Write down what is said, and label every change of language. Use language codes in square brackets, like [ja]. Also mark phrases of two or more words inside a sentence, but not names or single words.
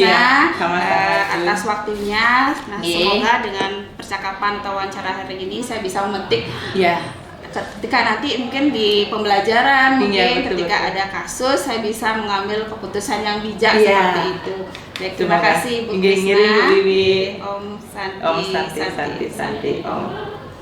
[id] Iya, sama-sama, Bu. atas waktunya. Nah, Nggih. semoga dengan percakapan atau wawancara hari ini saya bisa memetik Iya. ketika nanti mungkin di pembelajaran Iya, mungkin betul, ketika betul. ada kasus saya bisa mengambil keputusan yang bijak Iya. seperti itu. Baik, terima kasih Bu [ban] Nggih, ngiring, Bu Krisna. Wiwi. [sa] Om Santi, Om Santi, Santi, Santi. Om.